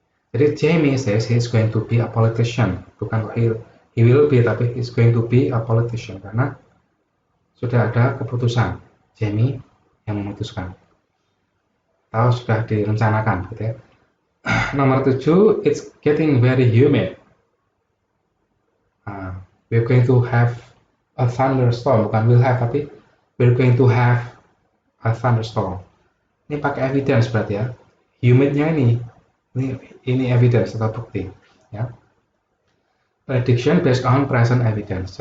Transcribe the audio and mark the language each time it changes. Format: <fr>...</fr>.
<id>Jadi</id> <en>Jamie says he's going to be a politician.</en> <id>Bukan</id> <en>he will be,</en> <id>tapi</id> <en>he's going to be a politician.</en> <id>Karena sudah ada keputusan. Jamie yang memutuskan. Atau sudah direncanakan. Gitu ya. Nomor 7,</id> <en>it's getting very humid. We're going to have a thunderstorm.</en> <id>Bukan</id> <en>will have,</en> <id>tapi</id> <en>we're going to have a thunderstorm.</en> <id>Ini pakai evidence berarti ya. Humidnya ini evidence atau bukti. Ya.</id> <en>Prediction based on present evidence.</en>